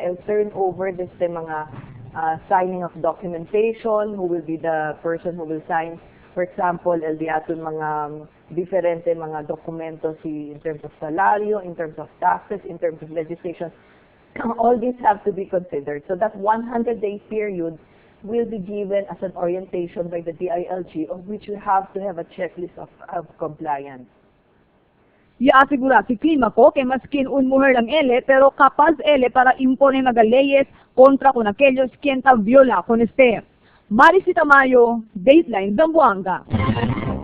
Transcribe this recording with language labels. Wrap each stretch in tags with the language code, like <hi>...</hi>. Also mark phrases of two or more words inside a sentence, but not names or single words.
<en>I'll turn over this mga signing of documentation, who will be the person who will sign, for example,</en> <cbk>el diaton mga diferente mga documentos</cbk> <en>in terms of salario, in terms of taxes, in terms of legislation. All these have to be considered. So that 100-day period will be given as an orientation by the DILG, of which we have to have a checklist of compliance.</en> <cbk>Iasegura si Climaco que maskin un mujer lang ele, pero capaz ele para impone mga leyes contra con aquellos quien ta viola con este. Marisita Mayo, Dateline, Zamboanga.</cbk>